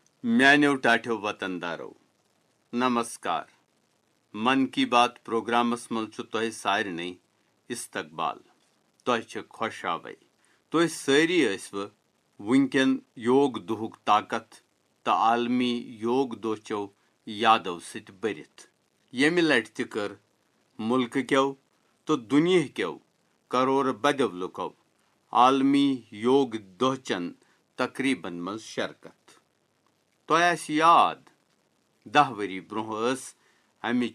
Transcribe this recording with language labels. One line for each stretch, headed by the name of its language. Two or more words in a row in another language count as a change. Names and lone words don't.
Kashmiri: میانیو ٹاٹھیو وطن دارو نمسکار من کی بات پروگرامس مل تہ سارے استقبال تہ خوش آوے تہ ساری ٲسوٕ ونکٮ۪ن یوگ دہُک طاقت تہٕ عالمی یوگ دۄہ چو یادو سۭتۍ بٔرِتھ ییٚمہِ لٹہِ تہِ کٔر مُلکہٕ کٮ۪و تہٕ دُنیاہ کٮ۪و کرور بدیو لُکو عالمی یوگ دۄہ چن تقریٖبن منٛز شرکت تۄہہِ آسہِ یاد 10 ؤری برونٛہہ ٲس امِچ